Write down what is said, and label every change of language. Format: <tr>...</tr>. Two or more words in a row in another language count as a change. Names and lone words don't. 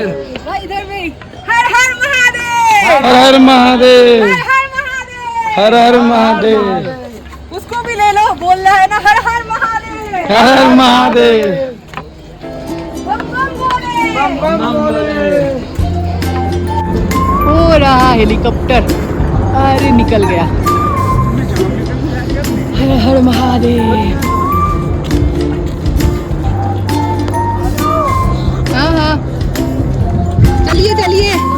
<hi>भाई इधर भी, हर हर महादेव, हर हर महादेव, हर हर महादेव, हर हर महादेव, उसको भी ले लो, बोल रहा है ना हर हर महादेव, हर हर महादेव, बम बम बोले, बम बम बोले। हो रहा हेलीकॉप्टर, अरे निकल गया। हर हर महादेव। हाँ हाँ, चलिए चलिए।</hi>